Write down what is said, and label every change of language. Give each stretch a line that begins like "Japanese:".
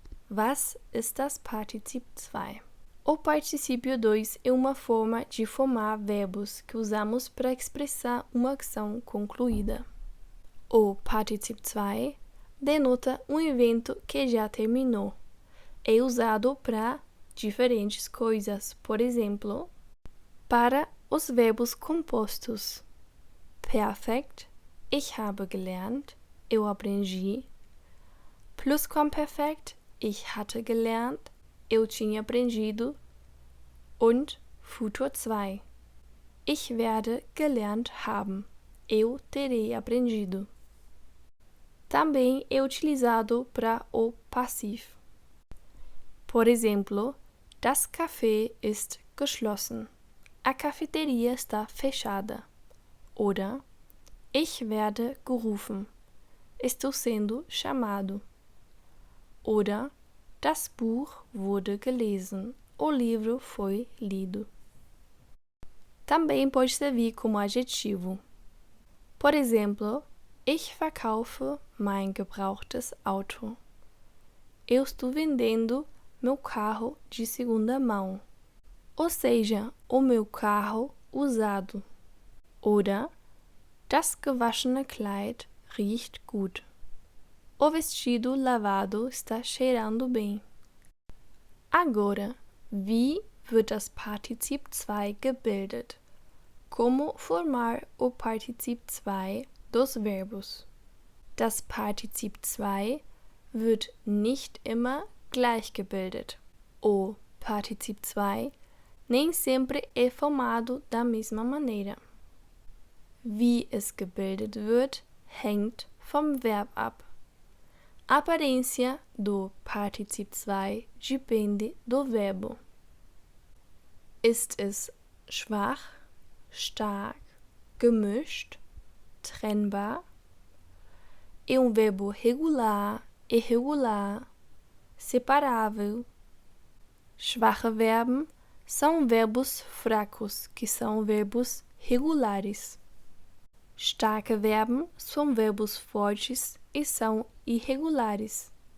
German: Was ist das Partizip 2?
Portuguese: O particípio 2 é uma forma de formar verbos que usamos para expressar uma ação concluída. O Partizip 2 denota um evento que já terminou. É usado para diferentes coisas, por exemplo, para os verbos compostos.
German: Perfekt, ich habe gelernt,
Portuguese: eu aprendi.
German: Plusquamperfekt, ich hatte gelernt,
Portuguese: eu tinha aprendido.
German: Und Futur 2, ich werde gelernt haben,
Portuguese: eu terei aprendido. Também é utilizado para o passivo. Por exemplo,
German: das Café ist geschlossen.
Portuguese: A cafeteria está fechada.
German: Oder ich werde gerufen.
Portuguese: Estou sendo chamado.
German: Oder das Buch wurde gelesen.
Portuguese: O livro foi lido. Também pode servir como adjetivo. Por exemplo,
German: ich verkaufe mein gebrauchtes Auto.
Portuguese: Eu estou vendendo meu carro de segunda mão. Ou seja, o meu carro usado.
German: Oder das gewaschene Kleid riecht gut.
Portuguese: O vestido lavado está cheirando bem. Agora,
German: wie wird das Partizip 2 gebildet?
Portuguese: Como formar o Partizip 2 dos verbos?
German: Das Partizip 2 wird nicht immer gleich gebildet.
Portuguese: O Partizip 2 nem sempre é formado da mesma maneira.
German: Wie es gebildet wird, hängt vom Verb ab.
Portuguese: A aparência do Partizip 2 depende do verbo.
German: Ist es schwach, stark, gemischt, trennbar?
Portuguese: É um verbo regular, irregular, separável. Schwache Verben são verbos fracos, que são verbos regulares. Starke Verben são verbos fortes e são irregulares.